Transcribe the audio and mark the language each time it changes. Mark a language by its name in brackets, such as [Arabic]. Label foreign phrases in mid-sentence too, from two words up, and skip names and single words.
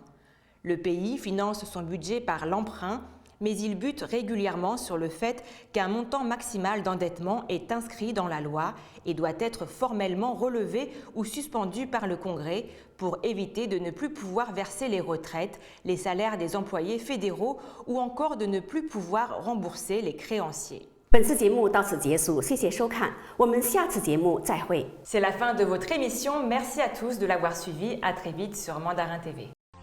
[French] Le pays finance son budget par l'emprunt, mais il bute régulièrement sur le fait qu'un montant maximal d'endettement est inscrit dans la loi et doit être formellement relevé ou suspendu par le Congrès pour éviter de ne plus pouvoir verser les retraites, les salaires des employés fédéraux ou encore de ne plus pouvoir rembourser les créanciers. [Chinese] 本次节目到此结束，谢谢收看，我们下次节目再会。 [French] C'est la fin de votre émission. Merci à tous de l'avoir suivi. À très vite sur Mandarin TV.